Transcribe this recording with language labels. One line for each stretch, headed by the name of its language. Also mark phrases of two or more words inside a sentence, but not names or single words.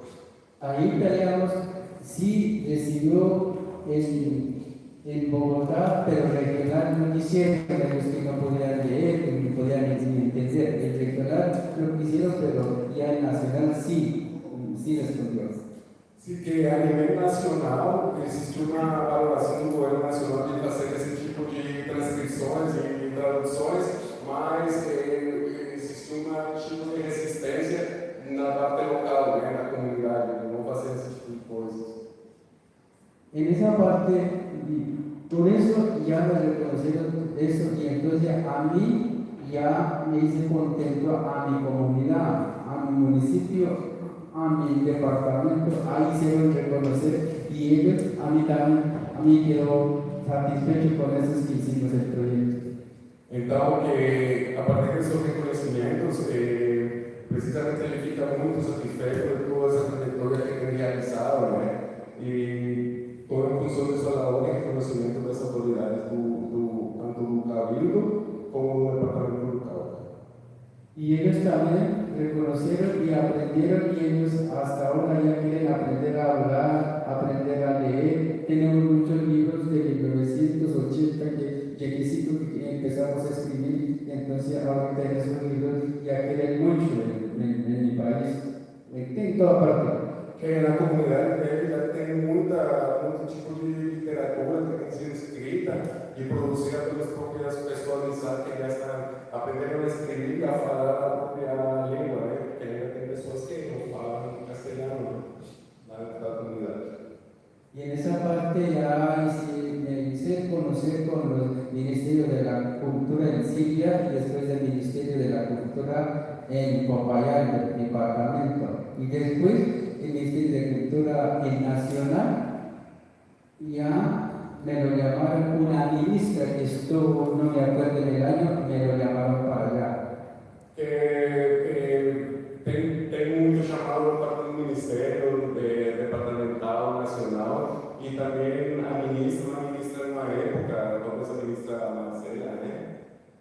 Spanish: Ahí teníamos, sí decidió en Bogotá, pero regional no quisieron, los que no podían leer, que no podían entender. El regional lo quisieron, pero ya el nacional sí respondió. Sí, que a nivel nacional existe una valoración
Portuguese: do governo nacional
Spanish: de hacer ese tipo de transcripciones y traducciones, mas existe un tipo de resistencia en la parte local, en la comunidad, de no hacer ese tipo de cosas. En esa parte, por eso ya me reconocieron eso, y entonces a mí ya me hice contento a mi comunidad, a mi municipio, a mi departamento, ahí hicieron reconocer, y ellos, a mí también, a mí quedó satisfecho con esos que hicimos el proyecto. Entonces, que a partir de esos reconocimientos, precisamente
Portuguese: ele fica muito satisfecho de toda essa trajetória que tem realizado,
Spanish: E todo en función de su labor y reconocimiento de las autoridades, tanto do Cabildo como del Departamento local. Y ellos también reconocieron y aprendieron, y ellos hasta ahora ya quieren aprender a hablar, aprender a leer. Tenemos muchos libros de 1980 que empezamos a escribir, entonces ahorita en esos libros ya quieren mucho en mi país, en toda parte.
Portuguese: Que na comunidade dele já tem muito tipo de literatura que tem sido escrita e produzida pelas próprias pessoas que já estão aprendendo a escrever e a falar a própria língua, Porque ainda tem pessoas que não falam castelhano na comunidade.
Spanish: Y en esa parte ya me hice conocer con los ministerios de la cultura en Siria y después del ministerio de la cultura en Popayán, el departamento. Y después el ministerio de cultura en nacional, ya me lo llamaron, una ministra que estuvo, no me acuerdo del año, me lo llamaron para allá.
Portuguese: Tem muito chamado para o Ministério Departamental Nacional e também a ministra, uma época, talvez a ministra Marcela,